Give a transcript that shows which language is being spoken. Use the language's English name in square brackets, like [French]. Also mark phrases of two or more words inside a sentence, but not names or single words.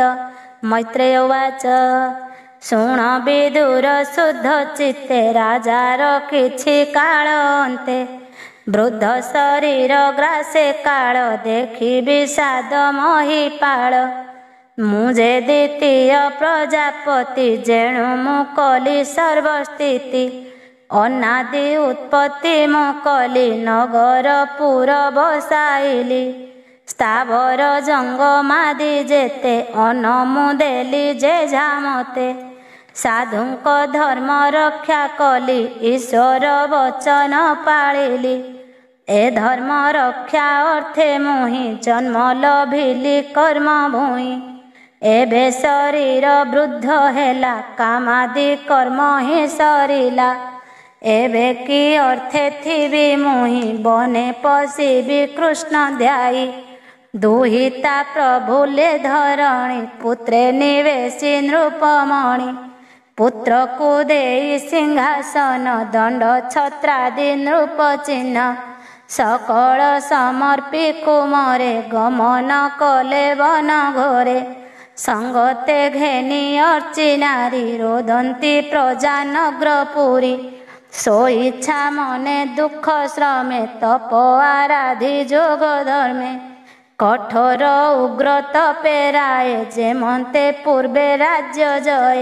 [Sanskrit] मैत्रेय उवाच [Odia] ଶୁଣ ବିଦୁର ଶୁଦ୍ଧ ଚିତ୍ତେ ରାଜାର କିଛି କାଳ ଅନ୍ତେ ବୃଦ୍ଧ ଶରୀର ଗ୍ରାସେ କାଳ ଦେଖି ବିଷାଦ ମହିପାଳ ମୁଝେ ଦ୍ୱିତୀୟ ପ୍ରଜାପତି ଯେଣୁ ମୁକଳି ସର୍ବସ୍ଥିତି ଅନାଦି ଉତ୍ପତ୍ତି ମୁକଳି ନଗର ପୁର ବସାଇଲି ସ୍ଥାବର ଜଙ୍ଗମାଦି ଯେତେ ଅନମୁଦେଲି ଯେ ଝାମତେ ସାଧୁଙ୍କ ଧର୍ମ ରକ୍ଷା କଲି ଈଶ୍ୱର ବଚନ ପାଳିଲି ଏ ଧର୍ମ ରକ୍ଷା ଅର୍ଥେ ମୁହିଁ ଜନ୍ମ ଲଭିଲି କର୍ମ ଭୂଇଁ ଏବେ ଶରୀର ବୃଦ୍ଧ ହେଲା କାମାଦି କର୍ମ ହି ସରିଲା। ଏବେ କି ଅର୍ଥେ ଥିବି ମୁହିଁ ବନେ ପଶିବି କୃଷ୍ଣ ଧ୍ୟାୟୀ। ଦୁହିତା ପ୍ରଭୁଲେ ଧରଣୀ ପୁତ୍ରେ ନିବେଶି ନୃପମଣି। ପୁତ୍ର କୋ ଦେଇ ସିଂହାସନ ଦଣ୍ଡ ଛତ୍ରାଦି ନୃପ ଚିହ୍ନ। ସକଳ ସମର୍ପି କୁମରେ ଗମନ କଲେ ବନ ଘୋରେ। ସଙ୍ଗତେ ଘେନି ଅର୍ଚ୍ଚି ନାରୀ ରୋଦନ୍ତି ପ୍ରଜା ନଗ୍ରପୁରୀ। ସୋ ଇଚ୍ଛା ମନେ ଦୁଖ ଶ୍ରମେ ତପ ଆରାଧି ଯୋଗ ଧର୍ମେ। କଠୋର ଉଗ୍ର ତପେରାଏ ଯେମନ୍ତେ ପୂର୍ବେ ରାଜ୍ୟ ଜୟେ।